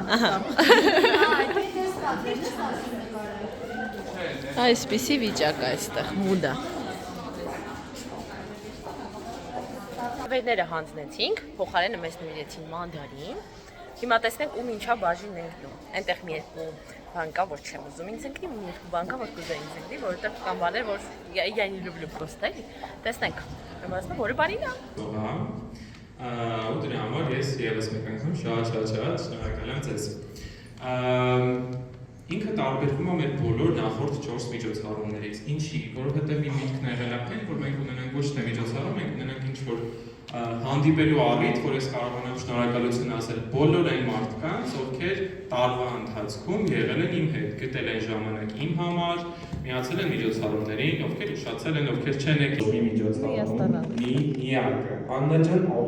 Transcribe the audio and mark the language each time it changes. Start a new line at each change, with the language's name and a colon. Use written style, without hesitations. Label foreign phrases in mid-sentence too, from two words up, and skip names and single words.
Armenian: Այսպիսի վիճակ է այստեղ, մուդա։ Նվերները հանձնեցինք, փոխարենը մեզ նվիրեցին մանդարին։ Հիմա տեսնենք ում ինչա բաժին ենք դու։ Այնտեղ մի երկու բան կա, որ չեմ ուզում ինձ ընկնի, մի երկու բան կա, որ կուզեի ինձ ընկնի, որովհետև կան բաներ, որ
Russian: я не люблю просто,
Armenian: էլի։ Տեսնենք։ Ուրեմն որը բարին է։ Ու դրա համար ես եւս մեկ անգամ շատ շնորհակալ եմ ձեզ։ Ինքը տարբերվում է մեր բոլոր նախորդ 4 միջոցառումներից։ Ինչի, որովհետև մի միտքն եղել է այն, որ մենք ունենանք ոչ թե միջոցառում, մենք ունենանք ինչ-որ հանդիպելու առիթ, որ ես կարողանամ շնորհակալություն ասել բոլոր այն մարդկանց, ովքեր տարվա ընթացքում եղել են իմ հետ, գտել են ժամանակ իմ համար, միացել են միջոցառումներին, ովքեր ուշացել են, ովքեր չեն եկել մի միջոցառում, միակը, Աննա ջան,